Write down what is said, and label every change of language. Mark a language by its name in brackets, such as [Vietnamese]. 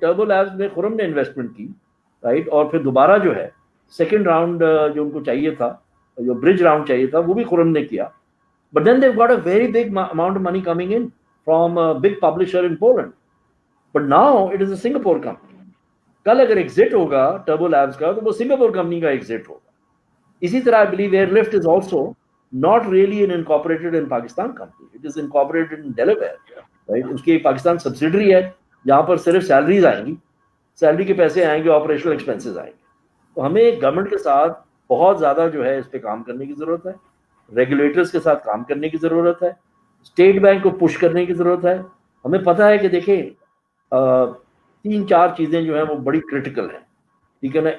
[Urdu] Turbo labs میں خرم نے investment کی, رائٹ, اور پھر دوبارہ جو ہے سیکنڈ راؤنڈ جو ان کو چاہیے تھا, جو برج راؤنڈ چاہیے تھا, وہ بھی خرم نے کیا. [English] But then they've got a very big amount of money coming in from big publisher in Poland. But now it is a Singapore company. [Urdu] کل اگر ایگزٹ ہوگا ٹربو لیبز کا تو وہ سنگاپور کمپنی کا ایگزٹ ہوگا. اسی طرح [English] I believe Airlift is also not really an incorporated in Pakistan company. It is incorporated in Delaware, right? [Urdu] اس کی پاکستان سبسیڈری ہے جہاں پر صرف سیلریز آئیں گی, سیلری کے پیسے آئیں گے, آپریشنل ایکسپینسز آئیں گے. تو ہمیں گورنمنٹ کے ساتھ بہت زیادہ جو ہے اس پہ کام کرنے کی ضرورت ہے, ریگولیٹرز کے ساتھ کام کرنے کی ضرورت ہے, اسٹیٹ بینک کو پش کرنے کی ضرورت ہے. ہمیں پتہ ہے کہ دیکھیں 3-4 چیزیں جو ہیں وہ بڑی کرٹیکل ہیں, ٹھیک ہے نا.